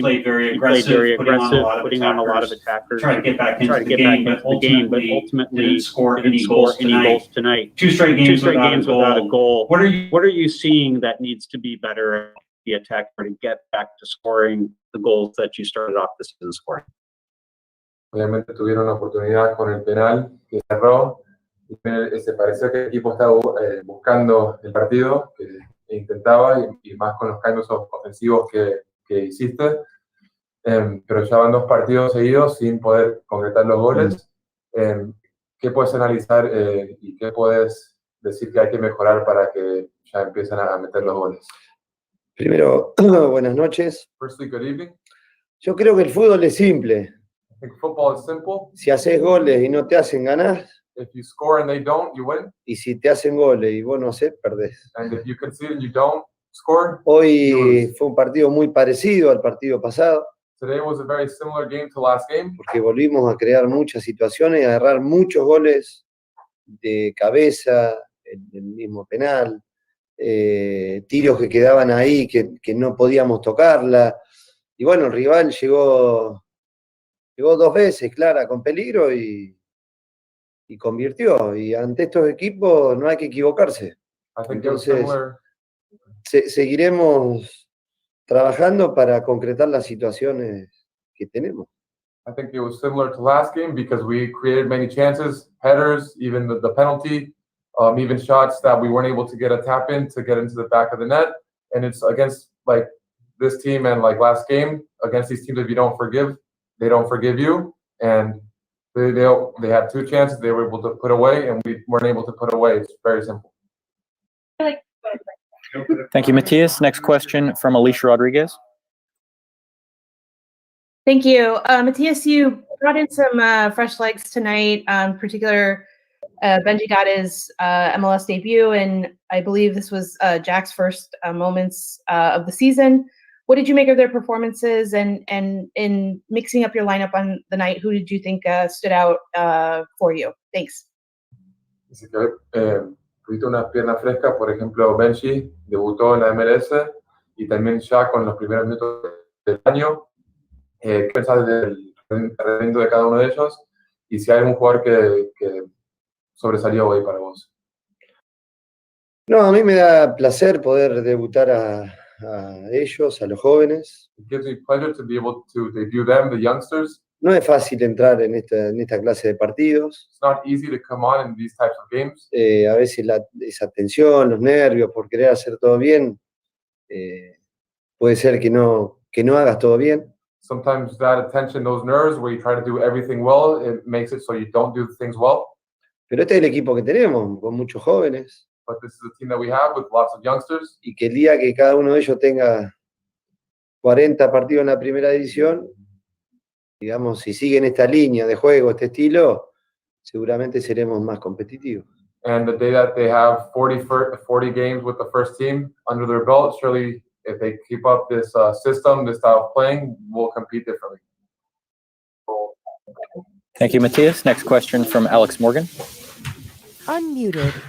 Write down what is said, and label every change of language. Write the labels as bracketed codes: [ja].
[en] Played very aggressive, putting on a lot of attackers. Try to get back into the game, but ultimately didn't score any goals tonight. Two straight games without a goal. What are you seeing that needs to be better at the attack to get back to scoring the goals that you started off the season scoring? [es] Obviamente tuvieron la oportunidad con el penal que cerró. Se pareció que el equipo estaba buscando el partido, que intentaba, y más con los cambios ofensivos que hiciste. Pero ya van 2 partidos seguidos sin poder concretar los goles. ¿Qué puedes analizar y qué puedes decir que hay que mejorar para que ya empiecen a meter los goles? Primero, buenas noches. [en] Firstly, good evening. [es] Yo creo que el fútbol es simple. [en] I think football is simple. [es] Si haces goles y no te hacen, ganás. [en] If you score and they don't, you win. [es] Y si te hacen goles y vos no hacés, perdés. [en] And if you concede and you don't score, [es] Hoy fue un partido muy parecido al partido pasado, [en] today was a very similar game to last game. [es] porque volvimos a crear muchas situaciones y a agarrar muchos goles de cabeza, en el mismo penal, tiros que quedaban ahí que no podíamos tocarla. Y bueno, el rival llegó 2 veces, Clara, con peligro y convirtió. Y ante estos equipos no hay que equivocarse. [en] I think it was [es] Entonces, [en] similar. [es] seguiremos trabajando para concretar las situaciones que tenemos. [en] I think it was similar to last game because we created many chances, headers, even the penalty, even shots that we weren't able to get a tap in to get into the back of the net. And it's against like this team and like last game, against these teams, if you don't forgive, they don't forgive you. And they had 2 chances they were able to put away, and we weren't able to put away. It's very simple. Thank you, Matias. Next question from Alicia Rodriguez. Thank you. Matias, you brought in some fresh legs tonight. In particular, Benji got his MLS debut, and I believe this was Jack's first moments of the season. What did you make of their performances? And in mixing up your lineup on the night, who did you think stood out for you? Thanks. [es] Dice que tuviste una pierna fresca, por ejemplo, Benji debutó en la MLS y también ya con los primeros minutos del año. ¿Qué pensás del rendimiento de cada uno de ellos? Y si hay algún jugador que sobresalió hoy para vos. No, a mí me da placer poder debutar a ellos, a los jóvenes. [en] It gives me pleasure to be able to debut them, the youngsters. [es] No es fácil entrar en esta clase de partidos. [en] It's not easy to come on in these types of games. [es] A veces esa tensión, los nervios por querer hacer todo bien, puede ser que no hagas todo bien. [en] Sometimes that attention, those nerves, where you try to do everything well, it makes it so you don't do things well. [es] Pero este es el equipo que tenemos, con muchos jóvenes. [en] But this is the team that we have with lots of youngsters. [es] Y que el día que cada uno de ellos tenga 40 partidos en la primera división, digamos, si siguen esta línea de juego, este estilo, seguramente seremos más competitivos. [en] And the day that they have 40 games with the first team under their belt, surely if they keep up this system, this style of playing, we'll compete differently. Thank you, Matias. Next question from Alex Morgan. Unmuted.